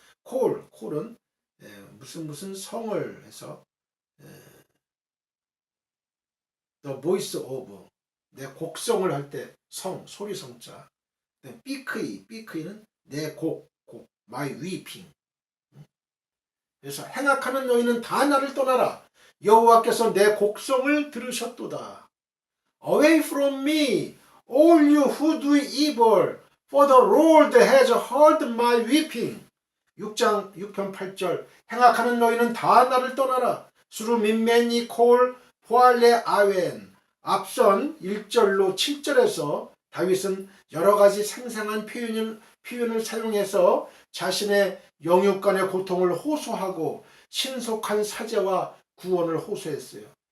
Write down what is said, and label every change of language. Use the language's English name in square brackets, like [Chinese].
[Korean] 콜은 무슨 성을 해서 [English] the voice of, [Korean] 내 곡성을 할 때 소리 성자. 삐크이는 내 곡, [English] my weeping. [Korean] 그래서 행악하는 너희는 다 나를 떠나라. 여호와께서 내 곡성을 들으셨도다. [English] Away from me, all you who do evil, for the Lord has heard my weeping. [Korean] 6편 8절. 행악하는 너희는 다 나를 떠나라. [Hebrew] 수루 민매니 콜 포알레 아웬. [Korean] 앞선 1절로 7절에서 다윗은 여러 가지 생생한 표현을 사용해서 자신의 영육간의 고통을 호소하고 신속한 사죄와 구원을 호소했어요.